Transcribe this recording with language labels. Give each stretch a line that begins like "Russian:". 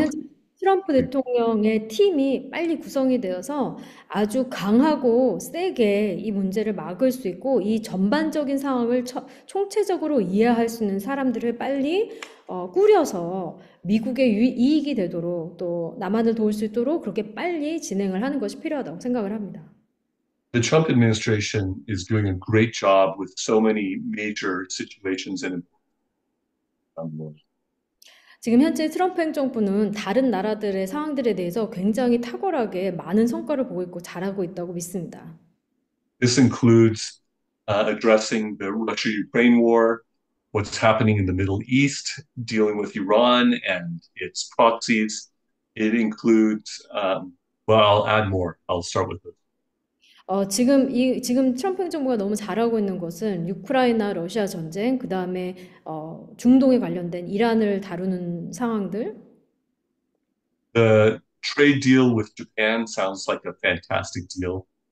Korean: 현재 트럼프 대통령의 팀이 빨리 구성이 되어서 아주 강하고 세게 이 문제를 막을 수 있고 이 전반적인 상황을 총체적으로 이해할 수 있는 사람들을 빨리 꾸려서 미국의 이익이 되도록 또 남한을 도울 수 있도록 그렇게 빨리 진행을 하는 것이 필요하다고 생각을 합니다.
English: The Trump administration is doing a great job with so many major situations and
Korean: 지금 현재 트럼프 행정부는 다른 나라들의 상황들에 대해서 굉장히 탁월하게 많은 성과를 보고 있고 잘하고 있다고 믿습니다.
English: This includes addressing the Russia-Ukraine war, what's happening in the Middle East, dealing with Iran and its proxies. It includes, well, I'll add more. I'll start with this.
Korean: 지금 트럼프 행정부가 너무 잘하고 있는 것은 우크라이나 러시아 전쟁, 그다음에 중동에 관련된 이란을 다루는 상황들.
English: The trade deal with Japan sounds like a fantastic deal.